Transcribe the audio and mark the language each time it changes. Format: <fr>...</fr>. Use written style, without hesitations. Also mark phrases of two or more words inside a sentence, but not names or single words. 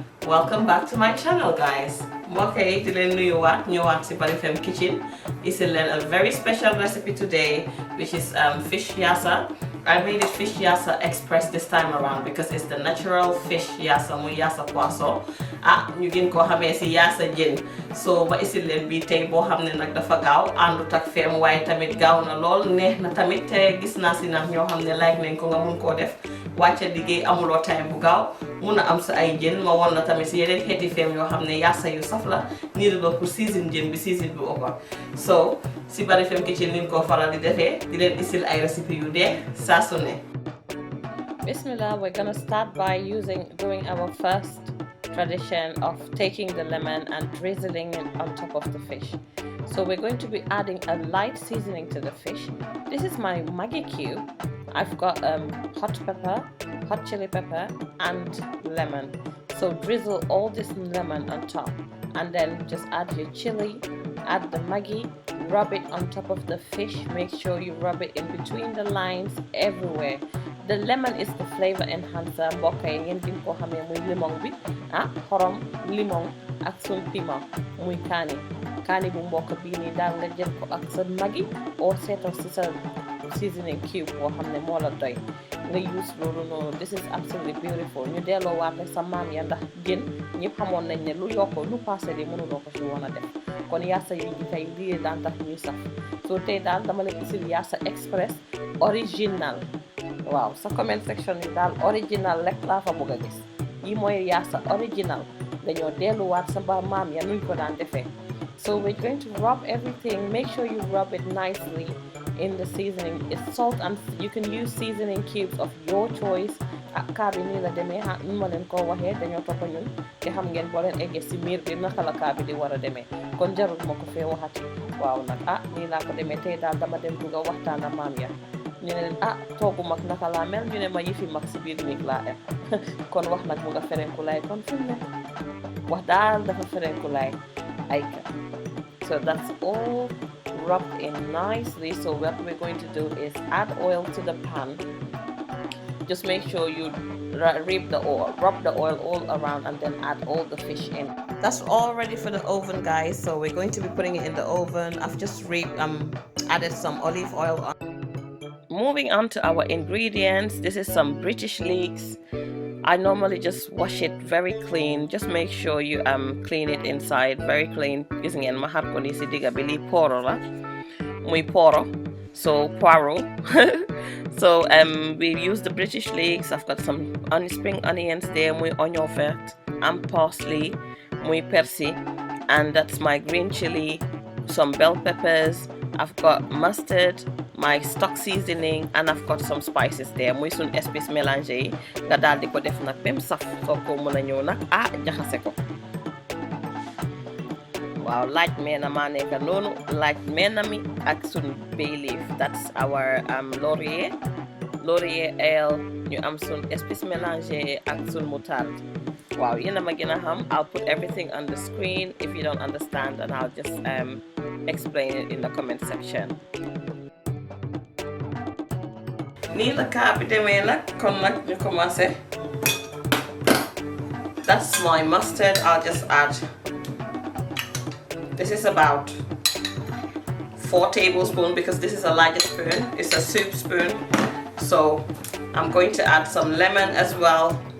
<en>welcome back to my channel, guys. Okay, today</en> <wo>ñëwaat si Bari Fem Kitchen.</wo> <en>It's a very special recipe today, which is fish yassa. I made it fish yassa express this time around because it's the natural fish yassa,</en> <wo>muy yassa poisson. ñu gën ko xamé ci yassa jën. So ma isil leen bi tay bo xamné nak dafa gaaw andut ak fem waye tamit gaaw na lool neex na tamit te gis na ci nak ñoo xamné like nañ ko nga mun ko def. Wàcce liggéey amuloo time bu gaaw mun a am sa ay jën ma won la tamit si yeneen xeeti feem yoo xam ne yassa yu saf la nii la pour season jën bi season bi ëppa so si Bari Fem Kitchen ni ko faral di defee di leen isil ay recipe yu dee saa su ne. Bismillah,</wo> <en>we're gonna start by doing our first tradition of taking the lemon and drizzling it on top of the fish. So we're going to be adding a light seasoning to the fish. This is my Maggi cube. I've got hot pepper, hot chili pepper and lemon. So drizzle all this lemon on top and then just add your chili, add the Maggi, rub it on top of the fish. Make sure you rub it in between the lines everywhere. The lemon is the flavor enhancer.</en> <wo>Mbokk yi ngeen gën ko xamé muy limon bi xorom limon ak sun piment muy kaani bu mbokk bi ni daal nga jël ko ak sa Maggi oo seetal ci sa</wo> <en>seasoning cube</en> <wo>boo xam ne moo la doy nga use loolu noonu.</wo> <en>This is absolutely beautiful.</en> <wo>ñu delloo waate sa maam ya ndax jën ñëpp xamoon nañ ne lu yokk lu passé di mënuloo ko ci woon a def kon yassa yu ngi tey lii daan tax ñuy saf soo tey daal dama leen isil yassa express original. Waaw sa</wo> <en>comment section</en> <wo>yi daal original rek laa fa bëgg a gis yi mooy yassa original dañoo delluwaat sa ba maam ya nuñ ko daan defee.</wo> <en>So we're going to rub everything. Make sure you rub it nicely in the seasoning. It's salt and you can use seasoning cubes of your choice.</en> <wo>Kaa bi nii la demee nu ma leen ko waxee dañoo topp ñun te xam ngeen boo leen eggee si miir bi naka la kaa bi di war a demee kon jarul ma ko fee waxati. Waaw nag nii laa ko demee tey daal dama dem bugg a waxtaan ak maam ya ñu ne leen toogu mag naka laa mel ñu ne ma yëfi mag si biir néeg laa em kon wax nag mu nga ferenku laay kon fi mu ne wax daal dafa ferenku laay ay ka.</wo> <en>So that's all rubbed in nicely. So what we're going to do is add oil to the pan. Just make sure you rub the oil all around and then add all the fish in. That's all ready for the oven, guys. So we're going to be putting it in the oven. I've just added some olive oil on. Moving on to our ingredients, this is some British leeks. I normally just wash it very clean. Just make sure you clean it inside very clean.</en> <wo>Gis ngeen ma xar ko ni si diga bi li poro la muy poro so poiro.</wo> <en>So we use the British leeks. I've got some spring onions there, muy onion vert and parsley,</en> <wo>muy persil,</wo> <en>and that's my green chili, some bell peppers. I've got mustard, my stock seasoning, and I've got some spices there.</en> <wo>Muy sun</wo> <fr>espèce mélangé</fr> <wo>nga daal di ko def nag bem saf soo ko mën a ñëw nag jaxase ko. Waaw laaj meena maa nekk noonu laaj meena mi ak sun</wo> <en>bay leaf. That's our laurier oil.</en> <wo>ñu am sun</wo> <fr>espèce mélangé</fr> <wo>ak sun moutarde. Waaw yéen a ma gën a xam.</wo> <en>I'll put everything on the screen. If you don't understand, and I'll just explain it in the comment section.</en> <wo>Nii la kaa bi demee nag kon nag ñu commencé.</wo> <en>That's my mustard. I'll just add. This is about 4 tablespoons because this is a larger spoon. It's a soup spoon. So I'm going to add some lemon as well.</en>